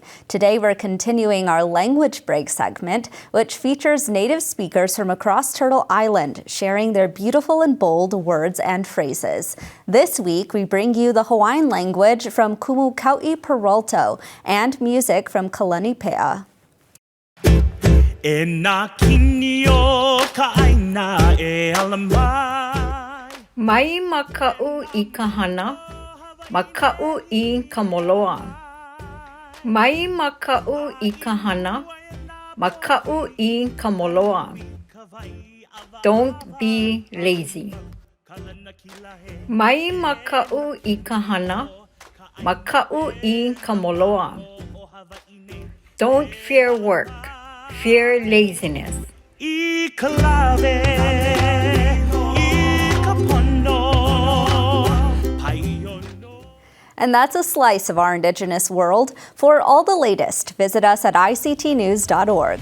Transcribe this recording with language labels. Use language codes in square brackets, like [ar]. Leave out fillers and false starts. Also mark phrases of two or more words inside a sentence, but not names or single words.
[en] Today, we're continuing our Language Break segment, which features Native speakers from across Turtle Island sharing their beautiful and bold words and phrases. This week, we bring you the Hawaiian language from Kumukau'i Peralto and music from Kalani Pea. [haw] Mai maka'u I kahana, maka'u I kamoloa. Mai maka'u I kahana, maka'u I kamoloa. [en] Don't be lazy. [haw] Mai maka'u I kahana, maka'u I kamoloa. [en] Don't fear work. Fear laziness. And that's a slice of our Indigenous world. For all the latest, visit us at ictnews.org.